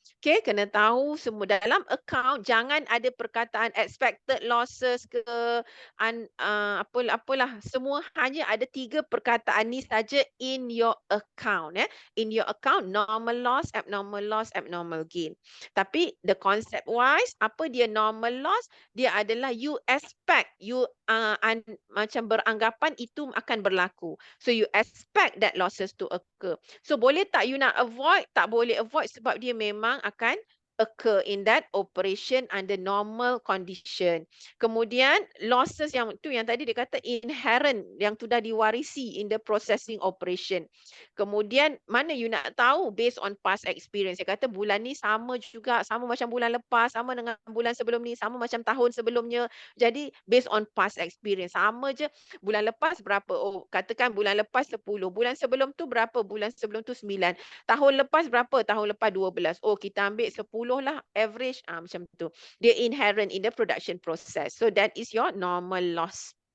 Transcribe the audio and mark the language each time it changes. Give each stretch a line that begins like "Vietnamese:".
Malay: Okay, kena tahu semua dalam account, jangan ada perkataan expected losses ke apalah, semua hanya ada 3 perkataan ni saja
English: in your account. In your account, normal loss, abnormal gain.
Malay: Tapi
English: the concept wise,
Malay: apa dia normal loss? Dia adalah you expect, you macam beranggapan itu akan berlaku.
English: So you expect that losses to occur.
Malay: So boleh tak you nak avoid? Tak boleh avoid sebab dia memang akan occur
English: in that operation under normal condition.
Malay: Kemudian losses yang tadi dia kata inherent, yang sudah diwarisi
English: in the processing operation.
Malay: Kemudian mana you nak tahu
English: based on past experience.
Malay: Dia kata bulan ni sama juga, sama macam bulan lepas, sama dengan bulan sebelum ni, sama macam tahun sebelumnya. Jadi based on past experience, sama je. Bulan lepas berapa? Oh, katakan bulan lepas 10. Bulan sebelum tu berapa? Bulan sebelum tu 9. Tahun lepas berapa? Tahun lepas 12. Oh, kita ambil 10 lah average, macam tu.
English: Dia inherent in the production process. So that is your normal loss.